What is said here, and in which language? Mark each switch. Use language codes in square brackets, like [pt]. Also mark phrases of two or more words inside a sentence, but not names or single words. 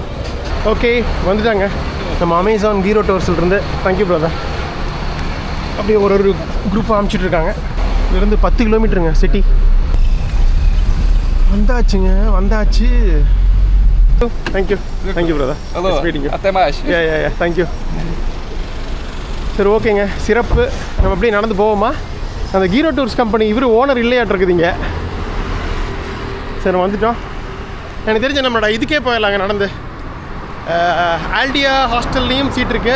[ta] ஓகே, வந்துட்டாங்க நம்ம அமேசான் ஹீரோ டோர்ஸ்லேருந்து. [en] Thank you brother. [ta] அப்படியே ஒரு குரூப்பாக அனுப்பிச்சிட்ருக்காங்க. இதுலேருந்து 10 கிலோமீட்டருங்க சிட்டி. வந்தாச்சுங்க, வந்தாச்சு. [en] Thank you brother. [pt] Hello. Até mais. [ta] தேங்க்யூ. சரி, ஓகேங்க. சிறப்பு. நம்ம அப்படியே நடந்து போவோமா? அந்த ஹீரோ டூர்ஸ் கம்பெனி இவர் ஓனர் இல்லையாட்டு இருக்குதுங்க. சரி வந்துட்டோம். எனக்கு தெரிஞ்ச நம்மளோட இதுக்கே போயிடலாங்க நடந்து. ஆல்டியா ஹாஸ்டல்லையும் சீட் இருக்குது.